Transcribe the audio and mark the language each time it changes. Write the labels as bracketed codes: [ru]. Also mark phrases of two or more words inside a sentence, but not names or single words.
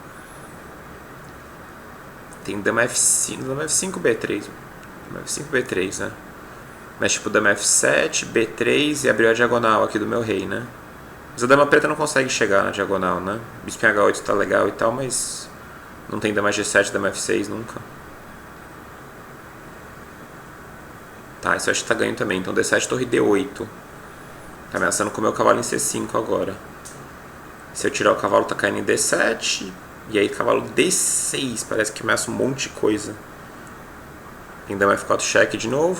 [pt] Tem dama F5, dama F5, B3. Dama F5, B3, né? Mas tipo dama F7, B3 e abriu a diagonal aqui do meu rei, né? Mas a dama preta não consegue chegar na diagonal, né? Bispo em H8 tá legal e tal, mas... Não tem dama G7, dama F6 nunca. Tá, isso eu acho que tá ganho também. Então D7, torre D8. Tá ameaçando comer o cavalo em C5 agora. Se eu tirar o cavalo, tá caindo em D7. E aí cavalo D6. Parece que ameaça um monte de coisa. Tem dama F4 cheque de novo.